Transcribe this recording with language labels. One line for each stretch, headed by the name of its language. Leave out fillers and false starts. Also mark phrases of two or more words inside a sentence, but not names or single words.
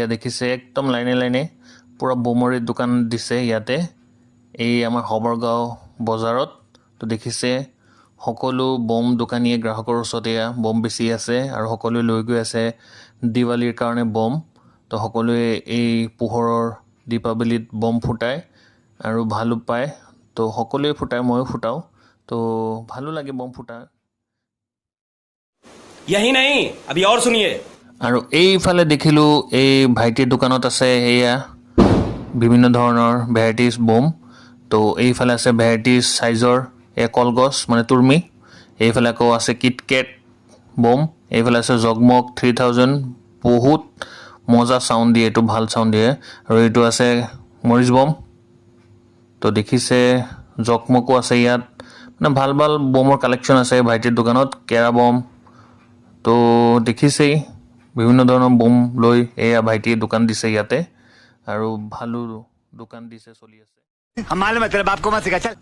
Assamese: দেখিছে একদম লাইনে লাইনে পুৰা বোমৰে দোকান দিছে ইয়াতে এই আমাৰ হবৰগাঁও বজাৰত তো দেখিছে সকলো বম দোকানীয়ে গ্ৰাহকৰ ওচৰত এয়া বম বেছি আছে আৰু সকলোৱে লৈ গৈ আছে দিৱালীৰ কাৰণে বম তো সকলোৱে এই পোহৰৰ দীপাৱলীত বম ফুটায় আৰু ভালো পায় তো সকলোৱে ফুটায় ময়ো ফুটাওঁ তো ভালো লাগে বম ফুটা
Hindi: यही नहीं अभी और सुनिए
Assamese: আৰু এইফালে দেখিলোঁ এই ভাইটিৰ দোকানত আছে এয়া বিভিন্ন ধৰণৰ ভেৰাইটিজ বম তো এইফালে আছে ভেৰাইটিজ চাইজৰ এয়া কলগছ মানে তুৰ্মী এইফালে আকৌ আছে কিটকেট বম এইফালে আছে জগমগ 3000 বহুত মজা চাউণ্ড দিয়ে এইটো ভাল চাউণ্ড দিয়ে আৰু এইটো আছে মৰিচ বম তো দেখিছে জগমগো আছে ইয়াত মানে ভাল ভাল বমৰ কালেকশ্যন আছে ভাইটিৰ দোকানত কেৰা বম তো দেখিছেই বিভিন্ন ধৰণৰ বম লৈ এয়া ভাইটিয়ে দোকান দিছে ইয়াতে আৰু ভালো দোকান দিছে চলি আছে
Hindi: हम मालूम है तेरे बाप को मत सिखा चल